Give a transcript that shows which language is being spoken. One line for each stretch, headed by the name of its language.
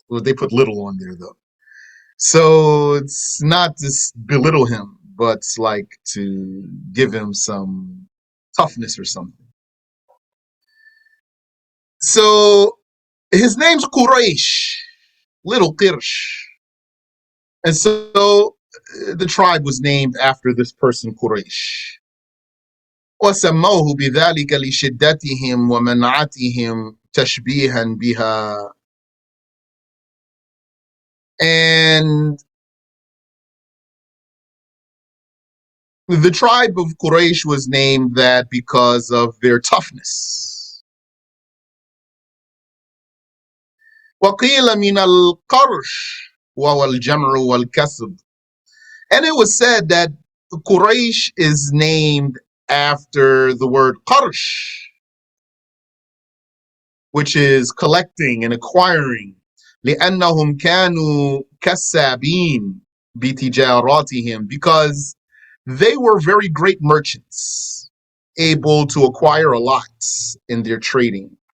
English: Well, they put little on there, though. So it's not to belittle him, but it's like to give him some toughness or something. So his name's Quraysh, Little Qirsh. And so the tribe was named after this person, Quraysh.
Arabic: وسموه بذلك لشدتهم ومنعتهم تشبيها بها.
English: And the tribe of Quraysh was named that because of their toughness.
Arabic: وقيل من القرش وهو الجمع والكسب.
English: And it was said that Quraysh is named after the word qarsh, which is collecting and acquiring.
Arabic: لأنهم كانوا كسابين بتجاراتهم,
English: because they were very great merchants, able to acquire a lot in their trading.